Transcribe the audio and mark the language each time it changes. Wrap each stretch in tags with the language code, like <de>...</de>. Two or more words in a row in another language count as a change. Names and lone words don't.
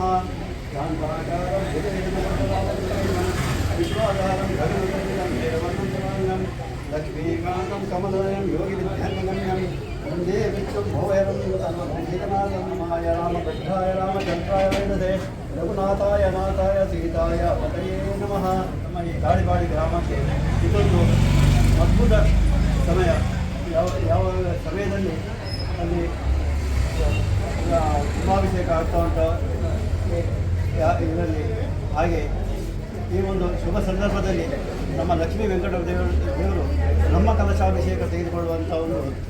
<sa>शान्ताकारं विश्वाधारं धर्मकर्मिणं देववन्दनं लक्ष्मीकान्तं कमलनयं योगिविद्याङ्गम्यं वन्दे विश्वं भोयरं सर्वभूषितनाथं माय रामभद्राय रामचन्द्राय वेदसे रघुनाथाय नाथाय सीताय पतये नमः।</sa> <kn>ನಮ್ಮ ಈ ಗಾಳಿಬಾಡಿ ಗ್ರಾಮಕ್ಕೆ ಇದೊಂದು ಅದ್ಭುತ ಸಮಯ. ಯಾವ ಸಮಯದಲ್ಲಿ ಅಲ್ಲಿ ಕುಂಭಾಭಿಷೇಕ ಆಗ್ತಾ ಉಂಟು ಇದರಲ್ಲಿ, ಹಾಗೆ ಈ ಒಂದು ಶುಭ ಸಂದರ್ಭದಲ್ಲಿ ನಮ್ಮ ಲಕ್ಷ್ಮೀ ವೆಂಕಟ ದೇವರು ನಮ್ಮ ಕಲಶಾಭಿಷೇಕ ತೆಗೆದುಕೊಳ್ಳುವಂಥ ಒಂದು</kn>